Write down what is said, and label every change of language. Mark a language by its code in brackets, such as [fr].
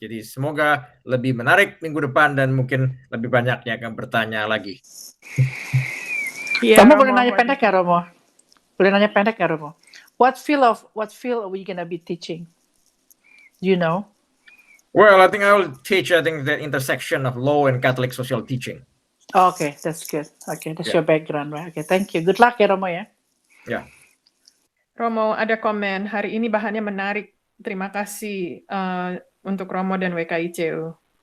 [id] Jadi semoga lebih menarik minggu depan dan mungkin lebih banyak yang akan bertanya lagi. Romo boleh nanya pendek ya, Romo? [en] What field are we gonna be teaching? Do you know? Well, I think I will teach, the intersection of law and Catholic social teaching. Okay, that's good. Okay, that's your background, right? Okay, thank you. Good luck ya, Romo ya. [id] Ya. Romo, ada komen, hari ini bahannya menarik. Terima kasih untuk Romo dan WKICU.